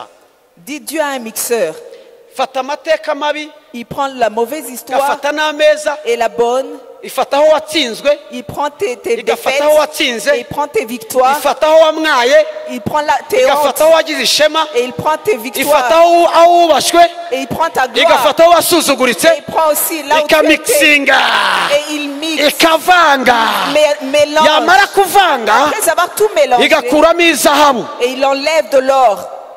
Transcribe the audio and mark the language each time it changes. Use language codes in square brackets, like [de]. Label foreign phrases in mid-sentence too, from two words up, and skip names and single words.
[fr] Dis, Dieu a un mixeur. [rn] fata amateka mabi [fr] Il prend la mauvaise histoire [rn] igafata n'ameza [fr] et la bonne. [rn] ifata aho watsinzwe [fr] Il prend tes défaites [rn] igafata aho watsinze [fr] et il prend tes victoires. [rn] ifata aho wamwaye [fr] Il prend tes hontes [rn] igafata aho wagize ishema [fr] et il prend tes [rn] ifata [fr] victoires. [rn] aho wubashywe [fr] Et il prend ta gloire. [rn] igafata aho wasuzuguritse [fr] Et il prend aussi là où tu étais. [rn] ikamikisinga [fr] Et il mixe, [rn] ikavanga [fr] mélange. [rn] yamara kuvanga [fr] Après avoir tout mélangé, [rn] igakuramo izahabu [fr] et il enlève de l'or.